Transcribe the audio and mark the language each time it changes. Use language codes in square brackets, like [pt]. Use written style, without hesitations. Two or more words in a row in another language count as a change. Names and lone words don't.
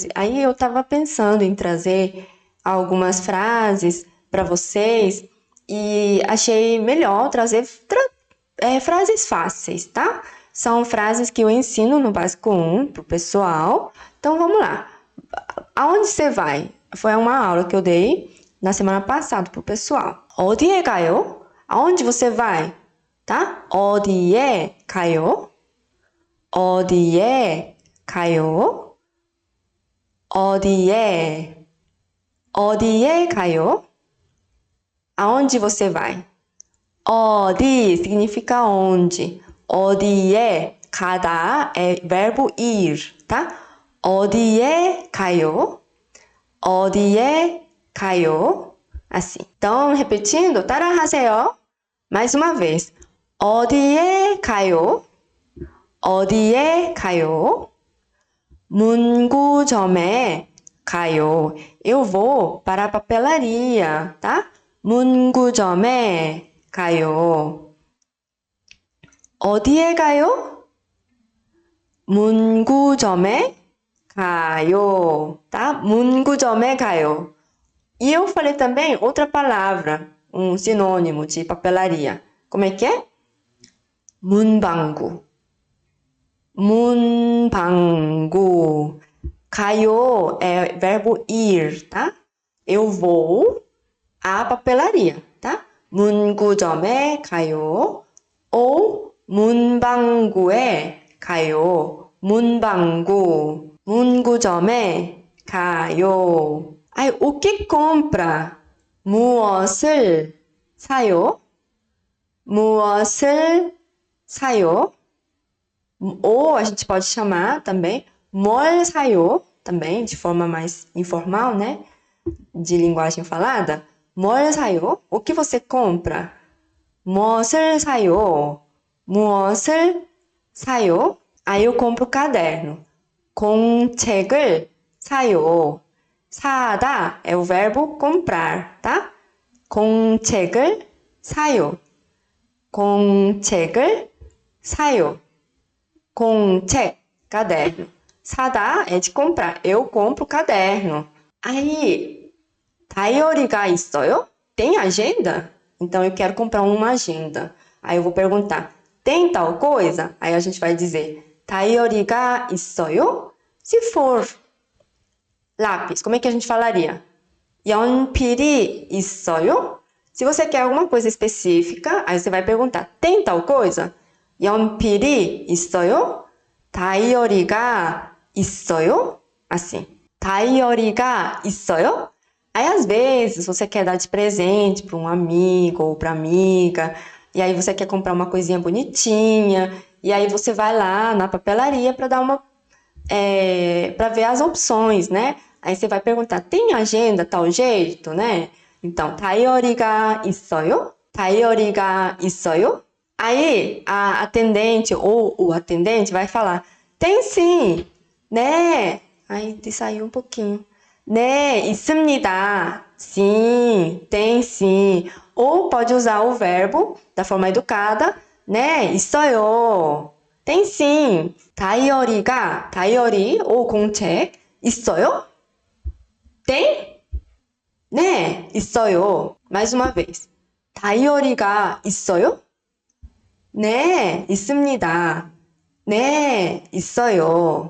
[pt] Aí eu estava pensando em trazer algumas frases para vocês e achei melhor trazer frases fáceis, tá? São frases que eu ensino no Básico 1 pro pessoal. Então vamos lá. Aonde você vai? Foi uma aula que eu dei na semana passada pro pessoal. [ko] 어디에 가요? [pt] Aonde você vai? Tá? [ko] 어디에 가요? 어디에 가요? 어디에 가요? [pt] Aonde você vai? 어디 significa onde. [ko] 어디에 가다 [pt] é verbo ir, tá? [ko] 어디에 가요? 어디에 가요? [pt] Assim. Então, repetindo, 따라하세요. Mais uma vez. [ko] 어디에 가요? 어디에 가요? 문구점에 가요. [pt] Eu vou para a papelaria, tá? [ko] 문구점에 가요. 어디에 가요? 문구점에 가요, tá? 문구점에 가요. [pt] E eu falei também outra palavra, um sinônimo de papelaria. Como é que é? [ko] 문방구. 문방구. [pt] 가요 é verbo ir, tá? Eu vou à papelaria, tá? [ko] 문구점에 가요. ou 문방구에 가요. 문방구. 문구점에 가요. [pt] Aí, o que compra? [ko] 무엇을 사요? 무엇을 사요? [pt] Ou a gente pode chamar também [ko] 뭘 사요? [pt] Também, de forma mais informal, né? De linguagem falada. [ko] 뭘 사요? [pt] O que você compra? [ko] 무엇을 사요? 무엇을 사요? [pt] Aí eu compro caderno. [ko] 공책을 사요. [pt] 사다 é o verbo comprar, tá? [ko] 공책을 사요. 공책을 사요. 공책, [pt] caderno. 사다 é de comprar. Eu compro caderno. Aí, [ko] 다이어리가 있어요? [pt] Tem agenda? Então, eu quero comprar uma agenda. Aí eu vou perguntar, tem tal coisa? Aí a gente vai dizer, [ko] 다이어리가 있어요? [pt] Se for lápis, como é que a gente falaria? [ko] 연필이 있어요? [pt] Se você quer alguma coisa específica, aí você vai perguntar, tem tal coisa? [ko] 연필이 있어요? 다이어리가 있어요? Assim. 다이어리가 있어요? [pt] Aí, às vezes, você quer dar de presente para um amigo ou para amiga, e aí você quer comprar uma coisinha bonitinha, e aí você vai lá na papelaria para dar para ver as opções, né? Aí você vai perguntar, tem agenda tal jeito, né? Então, [ko] 다이어리가 있어요? 다이어리가 있어요? [pt] Aí, a atendente ou o atendente vai falar, tem sim, né? Aí, saiu um pouquinho. [ko] 네, 있습니다. [pt] Sim, tem sim. Ou pode usar o verbo da forma educada, [ko] 네, 있어요. [pt] Tem sim. [ko] 다이어리 ou 공책, 있어요? Tem? 네, 있어요. [pt] Mais uma vez. [ko] 다이어리가 있어요? 네, 있습니다. 네, 있어요.